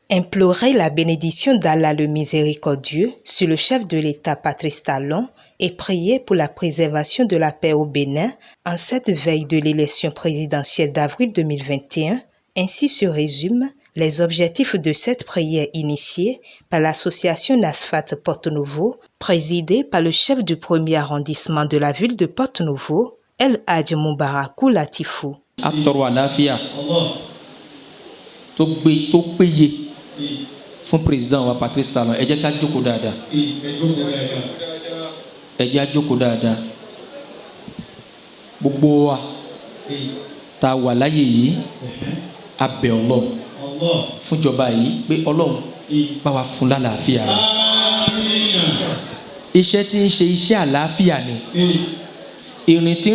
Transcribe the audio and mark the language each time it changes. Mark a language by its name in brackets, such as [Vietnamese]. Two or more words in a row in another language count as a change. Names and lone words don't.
[French] Implorer la bénédiction d'Allah le Miséricordieux sur le chef de l'État Patrice Talon et prier pour la préservation de la paix au Bénin en cette veille de l'élection présidentielle d'avril 2021. Ainsi se résument les objectifs de cette prière initiée par l'association Nasfat Porto-Novo, présidée par le chef du premier arrondissement de la ville de Porto-Novo, El Hadj Moubarakou Latifou. [Yoruba] Fún président wa Patrice Talon ẹ jẹ́ ká jókòó dáadáa ẹ jẹ́ á jókòó dáadáa gbogbo wa tá wà láyé yìí a bẹ̀ Ọlọ́run fún ìjọba yìí pé Ọlọ́run bá wa fún lálàáfíà rẹ̀ iṣẹ́ tí ń ṣe iṣẹ́ àlàáfíà ni ìrìn tí